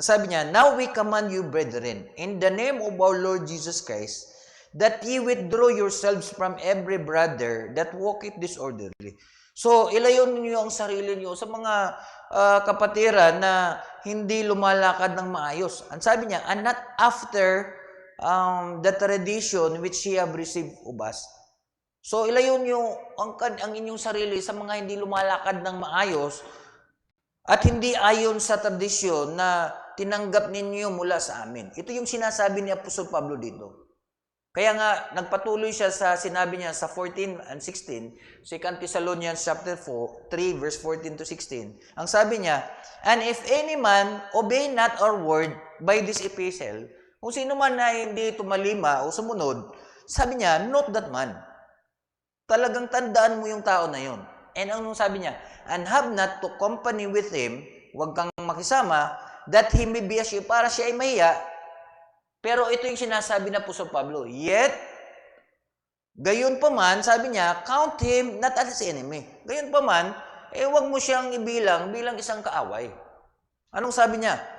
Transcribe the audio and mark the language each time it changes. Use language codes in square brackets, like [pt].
[tl] Sabi niya, [en] now we command you, brethren, in the name of our Lord Jesus Christ, that ye withdraw yourselves from every brother that walketh disorderly. [tl] So, ilayon niyo ang sarili niyo sa mga kapatiran na hindi lumalakad ng maayos. Ang sabi niya, [en] and not after the tradition which ye have received of us. [tl] So, ilayon niyo ang inyong sarili sa mga hindi lumalakad ng maayos at hindi ayon sa tradisyon na tinanggap ninyo mula sa amin. Ito yung sinasabi ni Apostol Pablo dito. Kaya nga, nagpatuloy siya sa sinabi niya sa 14 and 16, [en] 2 Thessalonians chapter 3, verse 14 to 16. [tl] Ang sabi niya, [en] and if any man obey not our word by this epistle, [tl] kung sino man na hindi tumalima o sumunod, sabi niya, [en] note that man. [tl] Talagang tandaan mo yung tao na yon. [en] And [tl] anong sabi niya? [en] And have not to company with him, [tl] huwag kang makisama, [en] that he may be ashamed, [tl] para siya ay mahiya. Pero ito yung sinasabi na po sa Pablo. [en] Yet, [tl] gayon pa man, sabi niya, [en] count him not as enemy. [tl] Gayon pa man, huwag mo siyang ibilang bilang isang kaaway. Anong sabi niya?